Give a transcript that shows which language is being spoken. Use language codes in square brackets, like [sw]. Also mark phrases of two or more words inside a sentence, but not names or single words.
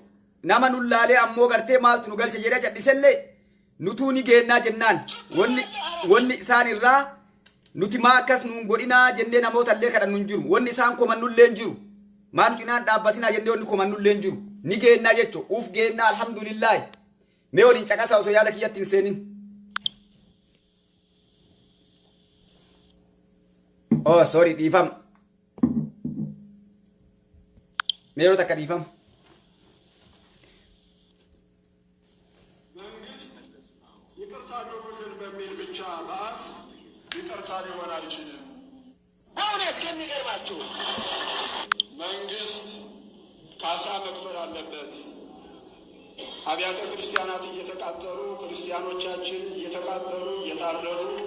[om] Nama nullaalee ammoo gartee maaltu nu galche jedhee cadhisellee nutuu ni geennaa jennaan wanni isaan irraa nuti maa akkas nuun godhinaa jennee namootallee kadhan nun jiru wanni isaan komannullee jiru maa nu cinaan dhaabbatinaa jennee wanni komannullee jiru ni geennaa jechuudha uuf geennaa alhamdulillaahi mee waliin caqasaa osoo yaada kiyyatti hin seenin. [en] Oh sorry [om] dhiifam mee yeroo takka dhiifam. [am] መንግስት ካሳ መክፈል አለበት። አብያተ ክርስቲያናት እየተቃጠሉ ክርስቲያኖቻችን እየተቃጠሉ እየታረዱ